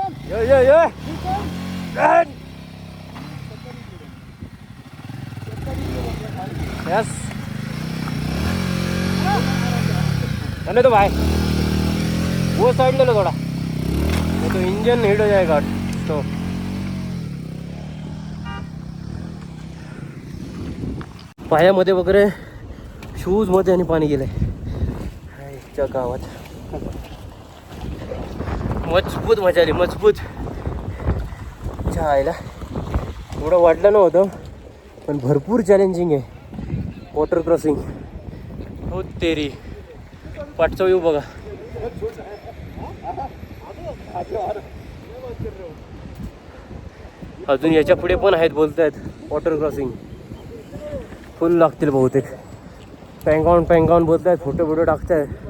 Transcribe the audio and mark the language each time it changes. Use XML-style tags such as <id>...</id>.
<hi>यो यो यो yes चलो तो भाई वो साइड ले लो थोड़ा, नहीं तो इंजन हीट हो जाएगा।</hi> <mr>तो पायामध्ये वगैरे शूज मध्ये आणि पाणी गेलंय च्या गावात। मजबूत मजा आली, मजबूत। चायला थोडं वाटलं नव्हतं पण भरपूर चॅलेंजिंग आहे वॉटर क्रॉसिंग। हो तेरी पाठचा व्ह्यू बघा। अजून याच्या पुढे पण आहेत बोलतायत वॉटर क्रॉसिंग, फुल लागतील बहुतेक। पेंगॉन बोलतायत, फोटो टाकतायत।</mr>